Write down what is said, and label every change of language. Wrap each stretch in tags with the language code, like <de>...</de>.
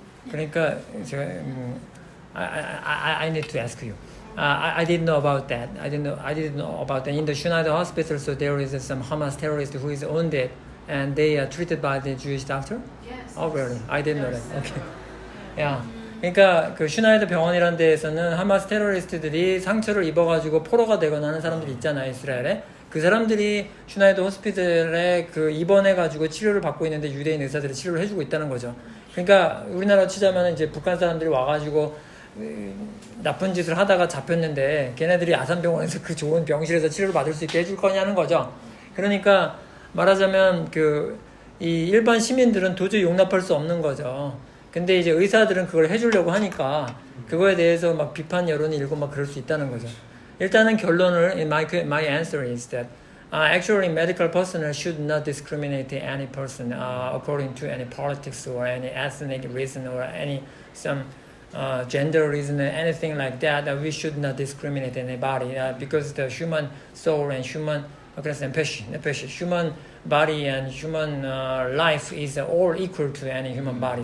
<ko>그러니까 제가</ko> <en>I need to ask you. I didn't know about that. I didn't know about that. In the Schneider Hospital, so there is some Hamas terrorist who is wounded, and they are treated by the Jewish doctor. Yes. Oh, really? I didn't know that. Okay. Yeah.</en> <ko>그러니까 그 슈나이더 병원이라는 데에서는 하마스 테러리스트들이 상처를 입어가지고 포로가 되거나 하는 사람들이 있잖아요, 이스라엘에. 그 사람들이 슈나이더 호스피ટલ에 그 입원해가지고 치료를 받고 있는데 유대인 의사들이 치료를 해주고 있다는 거죠. 그러니까 우리나라 치자면 이제 북한 사람들이 와가지고 나쁜 짓을 하다가 잡혔는데 걔네들이 아산병원에서 그 좋은 병실에서 치료를 받을 수 있게 해줄 거냐는 거죠. 그러니까 말하자면 이 일반 시민들은 도저히 용납할 수 없는 거죠. 근데 이제 의사들은 그걸 해주려고 하니까 그거에 대해서 막 비판 여론이 일고 막 그럴 수 있다는 거죠. 일단은 결론을</ko> <en>my answer is that actually medical personnel should not discriminate any person according to any politics or any ethnic reason or any some gender reason or anything like that. We should not discriminate anybody because the human soul and human human body and human life is all equal to any human body.</en>